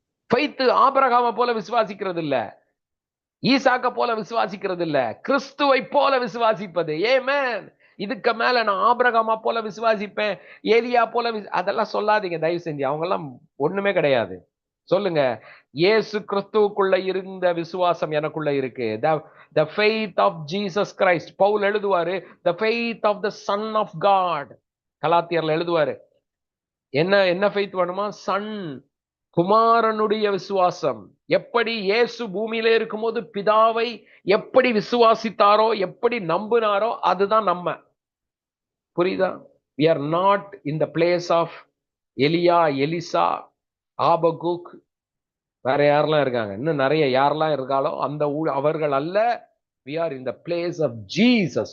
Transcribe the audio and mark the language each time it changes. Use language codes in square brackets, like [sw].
[ta] faith ஆபிரகாமை போல விசுவாசிக்கிறது இல்ல, ஈசாக்க போல விசுவாசிக்கிறது இல்ல, கிறிஸ்துவை போல விசுவாசிப்பது. ஆமென். இதுக்கு மேல நான் ஆபிரகாமா போல விசுவாசிப்பேன், ஏலியா போல அதெல்லாம் சொல்லாதீங்க தயவு செஞ்சு. அவங்க எல்லாம் ஒண்ணுமே கிடையாது. சொல்லுங்க, இயேசு கிறிஸ்துவுக்குள்ள இருந்த விசுவாசம் எனக்குள்ள இருக்கு. [en] the faith of Jesus Christ. [ta] Pavul எழுதுவாரு, [en] the faith of the son of God. [ta] கலாத்தியர்ல எழுதுவாரு, என்ன faith வேணுமா? சன், குமாரனுடைய விசுவாசம். எப்படி இயேசு பூமியிலே இருக்கும்போது பிதாவை எப்படி விசுவாசித்தாரோ, எப்படி நம்பினாரோ, அதுதான் நம்ம. புரியுதா? [en] we are not in the place of [ta] எலியா, எலிசா, ஆபகுக், வேற யாரெல்லாம் இருக்காங்க, இன்னும் நிறைய யாரெல்லாம் இருக்காளோ அந்த அவர்கள் அல்ல. [en] we are in the place of Jesus.